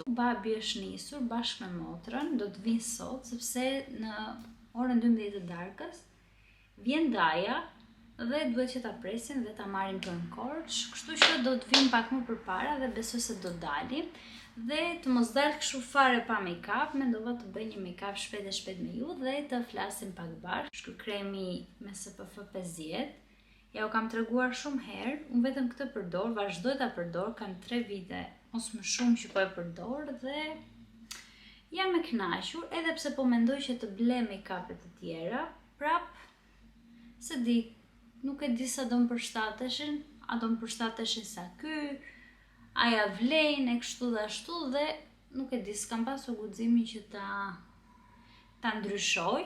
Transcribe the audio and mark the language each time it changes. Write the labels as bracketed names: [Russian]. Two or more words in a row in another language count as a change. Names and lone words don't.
[Albanian] Babi është nisur bashkë me motrën, do të vinë sot, sepse në orën 12 të darkës vjen Daja dhe duhet që ta presin dhe ta marrin për në Korç, kështu që do të vinë pak më përpara dhe besoj se do dalin. Dhe të mos dalë kështu fare pa make-up, mendova të bëj një make-up shpejt me ju dhe të flasim pak bashkë. Shku kremi me SPF 50. Ja u kam treguar shumë herë, unë vetëm këtë përdor, vazhdoj ta përdor, kam 3 vite ose më shumë që po e përdor dhe jam e kënaqur, edhe pse po mendoj që të ble make-upet të tjera, prap se di, nuk e di sa do më përshtateshin, a do më përshtateshin sa ky, a ja vlejnë e kështu dhe ashtu dhe nuk e di, s'kam pasur guximin që ta ndryshoj.